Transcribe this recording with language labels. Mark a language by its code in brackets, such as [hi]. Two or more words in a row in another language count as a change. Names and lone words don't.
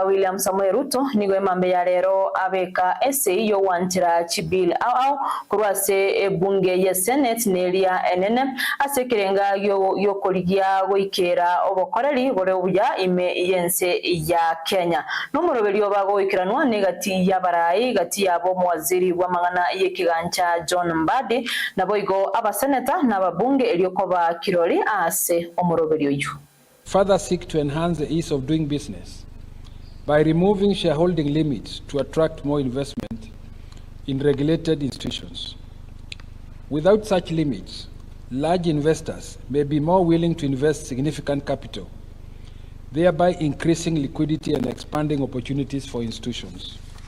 [guz] William Samuel Ruto nigo emambe ya rero abeka essay yo wantira chibil au kurwase ebunge ya Senate nelia enene asekirenga yo koligia goikera obokoreri gore uya ime yense ya Kenya nomuroberi obago ikiranwa negati ya barai gati yabo mwaziri wa mangana yekigancha John Mbadi naboigo abaseneta n'ababunge eliokoba kirori ase omuroberi oyu. [en] Further seek to enhance the ease of doing business by removing shareholding limits to attract more investment in regulated institutions. Without such limits, large investors may be more willing to invest significant capital, thereby increasing liquidity and expanding opportunities for institutions.